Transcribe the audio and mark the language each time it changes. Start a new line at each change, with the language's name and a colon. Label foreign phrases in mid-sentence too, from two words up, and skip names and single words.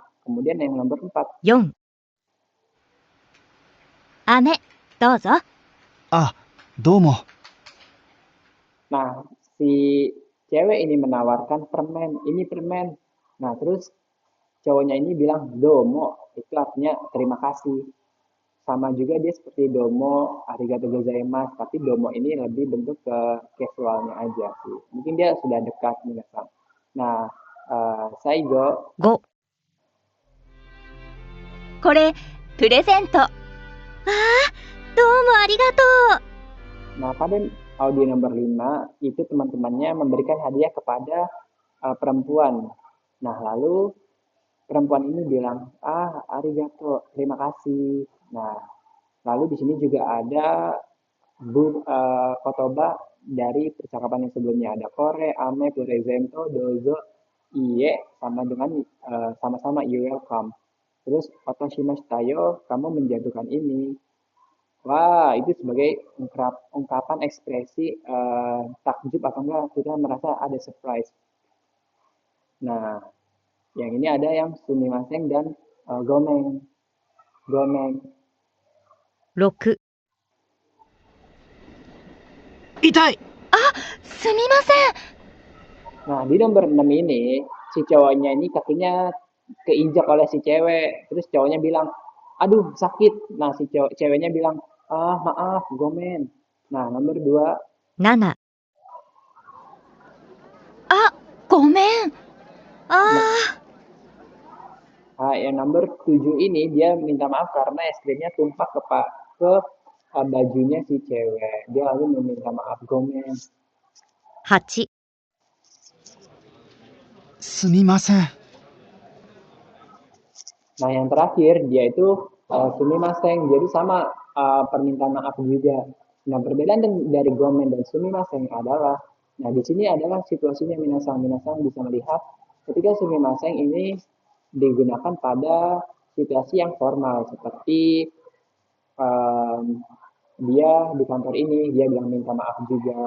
Indonesian: Kemudian yang nomor 4,
Japanese: 4、姉、どうぞ。あ、どうも。
Indonesian: nah si cewek ini menawarkan permen, ini permen. Nah, terus cowoknya ini bilang domo, itu artinya terima kasih. Sama juga dia seperti
Japanese: どうも、ありがとうございます,
Indonesian: tapi domo ini lebih bentuk ke casualnya aja sih. Mungkin dia sudah dekat minasan. Nah, Saigo,
Japanese: 5、これ、プレゼント。ああ、どうもありがとう。
Indonesian: nah pada audio nomor 5 itu teman-temannya memberikan hadiah kepada perempuan. Nah, lalu perempuan ini bilang, arigato, terima kasih. Nah, lalu di sini juga ada kotoba dari percakapan yang sebelumnya. Ada
Japanese: これ、飴、プレゼント、どうぞ,
Indonesian: iye, sama dengan sama-sama
English: you welcome.
Indonesian: Terus
Japanese: 落としましたよ,
Indonesian: kamu menjatuhkan ini. Wah, itu sebagai ungkapan ekspresi takjub atau enggak kita merasa ada surprise. Nah, yang ini ada yang sumimasen dan gomeng. Gomeng.
Japanese: 6、痛い。すみません。
Indonesian: Nah, di nomor 6 ini, si cowoknya ini kakinya keinjak oleh si cewek. Terus cowoknya bilang, aduh sakit. Nah, si ceweknya bilang, maaf, gomen. Nah, nomor 2,
Japanese: 7、あ、ごめん。
Indonesian: yang nomor 7 ini dia minta maaf karena es krimnya tumpah ke bajunya si cewek. Dia lalu meminta maaf, gomen.
Japanese: 8、すみません。
Indonesian: Nah, yang terakhir dia itu sumimasen. Jadi sama permintaan maaf juga. Nah, perbedaan dari gomen dan sumimasen adalah, nah di sini adalah situasinya minasang bisa melihat ketika sumimasen ini digunakan pada situasi yang formal seperti dia di kantor ini dia bilang minta maaf juga.